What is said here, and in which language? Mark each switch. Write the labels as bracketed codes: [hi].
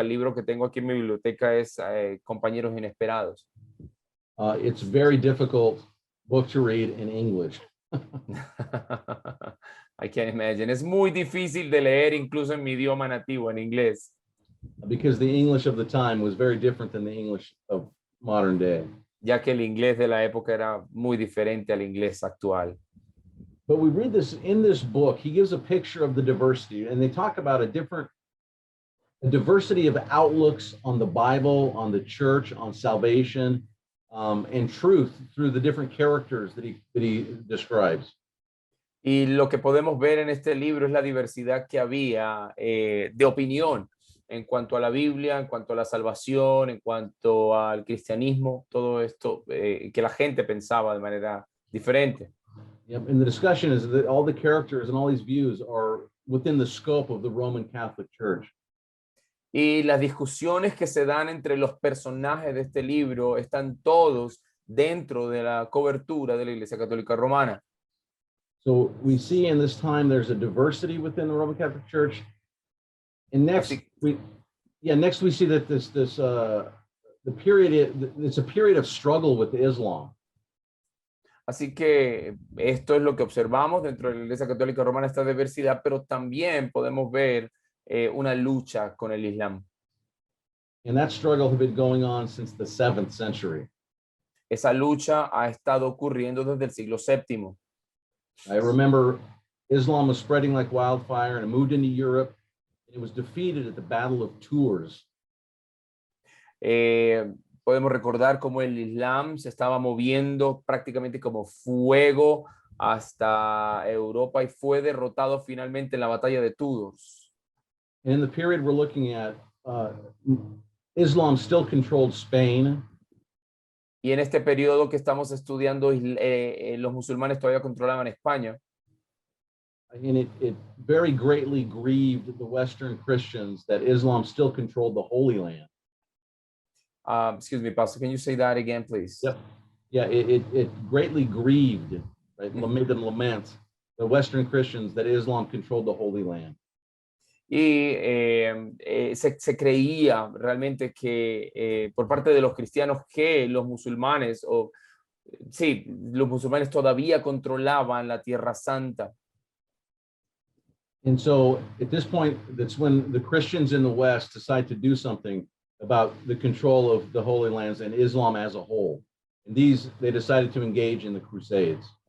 [es] El libro que tengo aquí en mi biblioteca es Compañeros Inesperados. [en] It's very difficult book to read in English. I can't imagine. [es] Es muy difícil de leer incluso en mi idioma nativo, en inglés. [en] Because the English of the time was very different than the English of modern day. [es] Ya que el inglés de la época era muy diferente al inglés actual. [en] But we read this in this book, he gives a picture of the diversity, and they talk about a diversity of outlooks on the Bible, on the church, on salvation, and truth through the different characters that he describes. [es] Y lo que podemos ver en este libro es la diversidad que había de opinión en cuanto a la Biblia, en cuanto a la salvación, en cuanto al cristianismo, todo esto que la gente pensaba de manera diferente. [en] Yep. And the discussion is that all the characters and all these views are within the scope of the Roman Catholic Church. [es] Y las discusiones que se dan entre los personajes de este libro están todos dentro de la cobertura de la Iglesia Católica Romana. [en] So we see in this time there's a diversity within the Roman Catholic Church. And next we see that the period it's a period of struggle with Islam. [es] Así que esto es lo que observamos dentro de la Iglesia Católica Romana, esta diversidad, pero también podemos ver una lucha con el Islam. [en] And that struggle has been going on since the 7th century. [es] Esa lucha ha estado ocurriendo desde el siglo VII. [en] I remember Islam was spreading like wildfire and it moved into Europe. And it was defeated at the Battle of Tours. [es] Podemos recordar cómo el Islam se estaba moviendo prácticamente como fuego hasta Europa y fue derrotado finalmente en la batalla de Tours. [en] And in the period we're looking at, Islam still controlled Spain. [es] Y en este periodo que estamos estudiando, los musulmanes todavía controlaban España. [en] And it very greatly grieved the Western Christians that Islam still controlled the Holy Land. Excuse me, Pastor, can you say that again, please? Yep. Yeah, it greatly grieved, right? Made them lament the Western Christians that Islam controlled the Holy Land. [es] Y se creía realmente que por parte de los cristianos que los musulmanes, los musulmanes todavía controlaban la Tierra Santa. [en] And so at this point, that's when the Christians in the West decide to do something about the control of the Holy Lands and Islam as a whole. And they decided to engage in the Crusades.